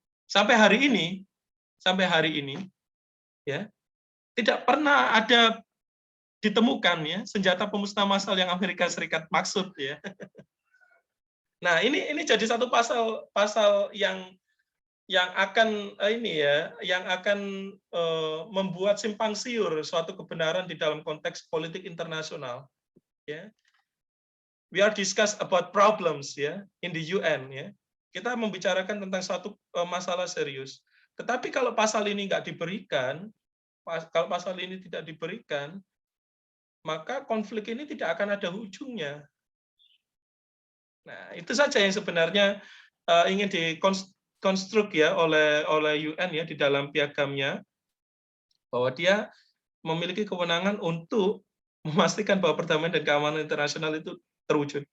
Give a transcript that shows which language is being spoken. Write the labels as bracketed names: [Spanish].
[Indonesian] Sampai hari ini, ya, tidak pernah ada ditemukan, ya, senjata pemusnah massal yang Amerika Serikat maksud, ya. Nah, ini jadi satu pasal yang akan yang akan membuat simpang siur suatu kebenaran di dalam konteks politik internasional, ya. [English] We are discuss about problems, ya, in the UN, ya. [Indonesian] Kita membicarakan tentang suatu masalah serius. Tetapi kalau pasal ini nggak diberikan, kalau pasal ini tidak diberikan, maka konflik ini tidak akan ada ujungnya. Nah, itu saja yang sebenarnya ingin dikonstruk, ya, oleh UN, ya, di dalam piagamnya, bahwa dia memiliki kewenangan untuk memastikan bahwa perdamaian dan keamanan internasional itu terwujud.